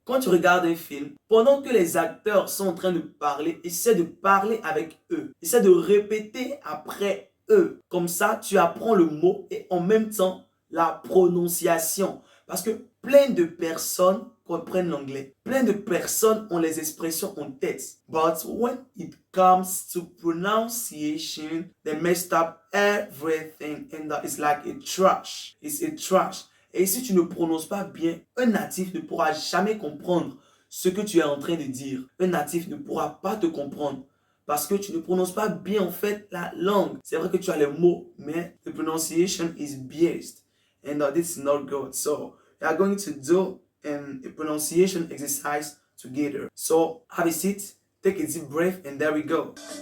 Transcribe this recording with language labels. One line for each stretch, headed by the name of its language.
French: Quand tu regardes un film, pendant que les acteurs sont en train de parler, essaie de parler avec eux. Essaie de répéter après eux. Comme ça, tu apprends le mot et en même temps, la prononciation. Parce que plein de personnes comprennent l'anglais. Plein de personnes ont les expressions en tête.
English: But when it comes to pronunciation, they messed up everything. And that is like a trash. It's a trash.
French: Et si tu ne prononces pas bien, un natif ne pourra jamais comprendre ce que tu es en train de dire. Un natif ne pourra pas te comprendre parce que tu ne prononces pas bien en fait la langue. C'est vrai que tu as les mots, mais
English: the pronunciation is biased. And this is not good. So, we are going to do a pronunciation exercise together. So, have a seat, take a deep breath, and there we go.